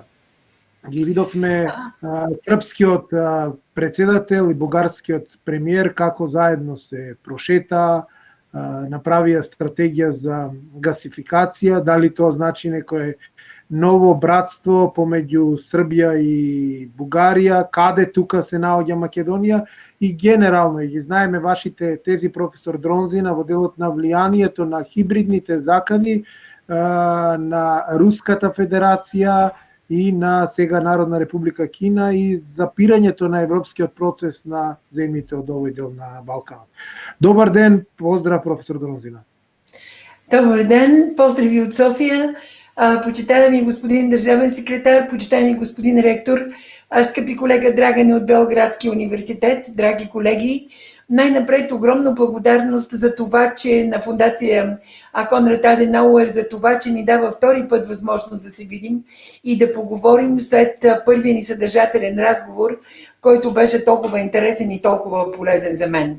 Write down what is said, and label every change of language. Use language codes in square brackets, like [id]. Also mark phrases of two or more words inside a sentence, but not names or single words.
[mk] Ги видовме српскиот председател и бугарскиот премиер како заедно се прошетаа, направија стратегија за гасификација, дали тоа значи некое ново братство помеѓу Србија и Бугарија, каде тука се наоѓа Македонија и генерално ги знаеме вашите тези, професор Дронзина, во делот на влијанието на хибридните закани на Руската Федерација и на сега Народна република Кина и запирањето на европскиот процес на земјите од овој дел на Балканот. Добар ден, поздрав, професор Дронзина. [bg] Добър ден, поздрави от София, почитаеми господин държавен секретар, почитаеми господин ректор, скъпи колега Драгане от Белградския университет, драги колеги. Най-напред огромна благодарност за това, че на фондация Конрад Аденауер, за това, че ни дава втори път възможност да се видим и да поговорим след първия ни съдържателен разговор, който беше толкова интересен и толкова полезен за мен.